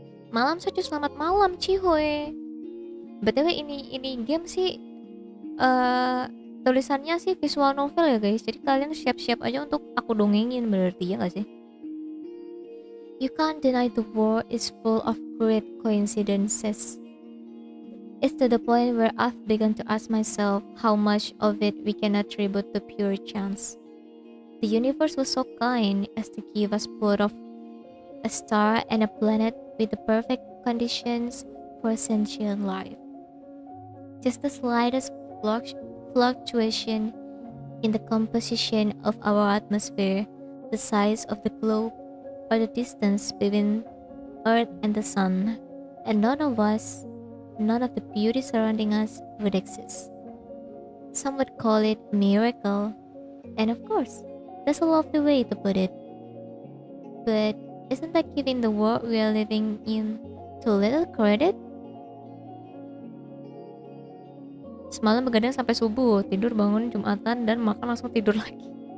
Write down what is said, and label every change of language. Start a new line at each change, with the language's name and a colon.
Indonesian: Malam Sachu, selamat malam Cihoy. BTW ini game sih tulisannya sih visual novel ya guys. Jadi kalian siap-siap aja untuk aku dongengin, berarti ya gak sih?
English: You can't deny the world is full of great coincidences. It's to the point where I've begun to ask myself how much of it we can attribute to pure chance. The universe was so kind as to give us both of a star and a planet with the perfect conditions for sentient life. Just the slightest fluctuation in the composition of our atmosphere, the size of the globe, or the distance between Earth and the Sun, and none of the beauty surrounding us would exist. Some would call it a miracle, and of course, that's a lovely way to put it. But isn't that giving the world we are living in too little credit?
Indonesian: Semalam begadang sampai subuh, tidur bangun Jumatan dan makan langsung tidur lagi.